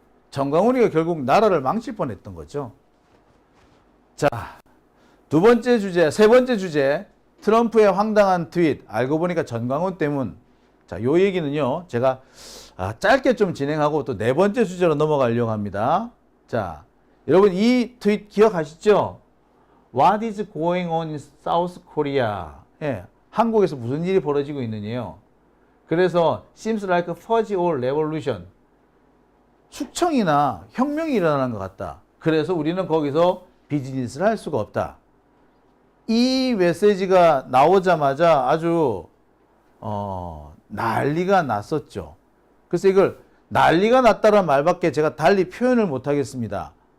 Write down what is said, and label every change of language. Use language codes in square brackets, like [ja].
[ko] 전광훈이가 결국 나라를 망칠 뻔했던 거죠. 자, 두 번째 주제, 세 번째 주제, 트럼프의 황당한 트윗, 알고 보니까 전광훈 때문. 자, 요 얘기는요, 제가 짧게 좀 진행하고 또 네 번째 주제로 넘어가려고 합니다. 자, 여러분 이 트윗 기억하시죠? [en] What is going on in South Korea? [ko] 예, 한국에서 무슨 일이 벌어지고 있느냐요. 그래서 [en] seems like a fuzzy or revolution. [ko] 숙청이나 혁명이 일어나는 것 같다. 그래서 우리는 거기서 비즈니스를 할 수가 없다. 이 메시지가 나오자마자 아주 난리가 났었죠. 그래서 이걸 난리가 났다는 말밖에 제가 달리 표현을 못 하겠습니다.